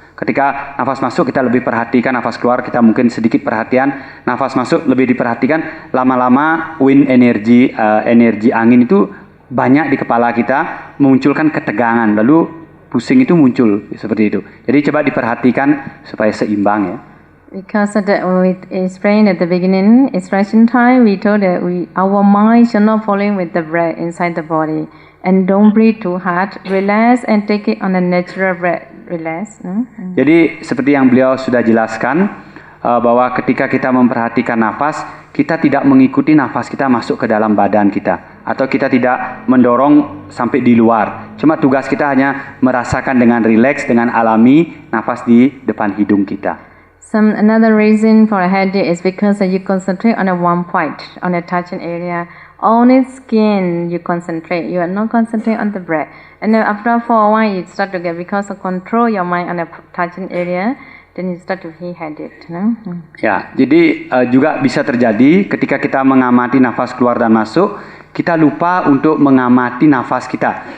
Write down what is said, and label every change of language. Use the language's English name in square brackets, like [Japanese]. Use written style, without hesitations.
[Indonesian] Ketika nafas masuk kita lebih perhatikan, nafas keluar kita mungkin sedikit perhatian, nafas masuk lebih diperhatikan, lama-lama wind energi, energi angin itu banyak di kepala kita, memunculkan ketegangan, lalu pusing itu muncul seperti itu. Jadi coba diperhatikan supaya seimbang ya. [English] Because we explained at the beginning, instruction time, we told that our mind should not falling with the breath inside the body. And don't breathe too hard. Relax and take it on a natural breath. Relax. [Indonesian] Jadi seperti yang beliau sudah jelaskan bahwa ketika kita memperhatikan nafas, kita tidak mengikuti nafas kita masuk ke dalam badan kita, atau kita tidak mendorong sampai di luar. Cuma tugas kita hanya merasakan dengan rileks, dengan alami nafas di depan hidung kita. [English] Another reason for a headache is because you concentrate on a one point, on a touching area. Only skin you concentrate. You are not concentrate on the breath. And then after for a while you start to get, because of control your mind on a touching area, then you start to feel headache. [Indonesian] Ya, jadi juga bisa terjadi ketika kita mengamati nafas keluar dan masuk, kita lupa untuk mengamati nafas kita.